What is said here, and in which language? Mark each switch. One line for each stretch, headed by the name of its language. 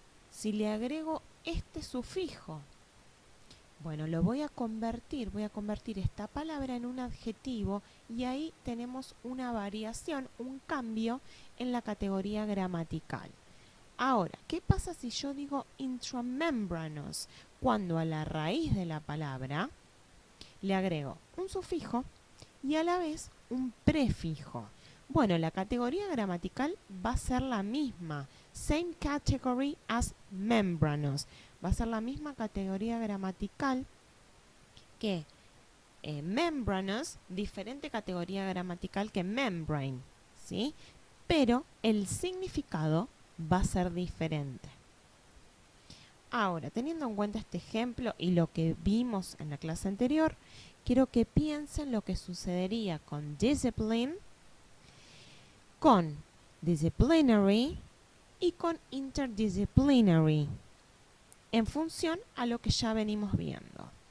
Spanish: Si le agrego este sufijo, bueno, lo voy a convertir esta palabra en un adjetivo y ahí tenemos una variación, un cambio en la categoría gramatical. Ahora, ¿qué pasa si yo digo intramembranous? Cuando a la raíz de la palabra le agrego un sufijo y a la vez un prefijo. Bueno, la categoría gramatical va a ser la misma.
English: Same category as membranous.
Spanish: Va a ser la misma categoría gramatical que membranous, diferente categoría gramatical que membrane, ¿sí? Pero el significado va a ser diferente. Ahora, teniendo en cuenta este ejemplo y lo que vimos en la clase anterior, quiero que piensen lo que sucedería con discipline, con disciplinary y con interdisciplinary, en función a lo que ya venimos viendo.